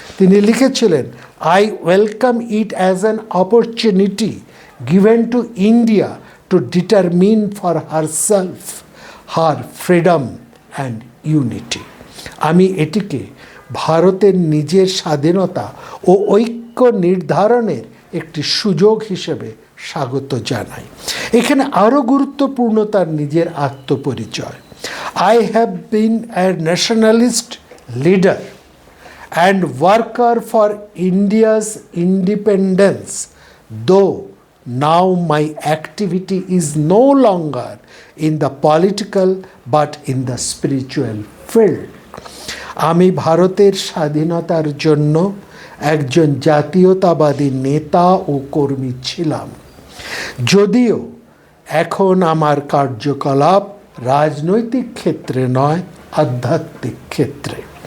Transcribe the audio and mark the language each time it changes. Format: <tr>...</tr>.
<bn>তিনি লিখেছিলেন,</bn> <en>I welcome it as an opportunity given to India to determine for herself her freedom and unity.</en> <bn>আমি এটিকে ভারতের নিজের স্বাধীনতা ও ঐক্য নির্ধারণের একটি সুযোগ হিসেবে স্বাগত জানাই। এখানে আরও গুরুত্বপূর্ণ তার নিজের আত্মপরিচয়।</bn> <en>I have been a nationalist leader and worker for India's independence, though now my activity is no longer in the political but in the spiritual field.</en> <bn>আমি ভারতের স্বাধীনতার জন্য একজন জাতীয়তাবাদী নেতা ও কর্মী ছিলাম, যদিও এখন আমার কার্যকলাপ রাজনৈতিক ক্ষেত্রে নয়, আধ্যাত্মিক ক্ষেত্রে।</bn>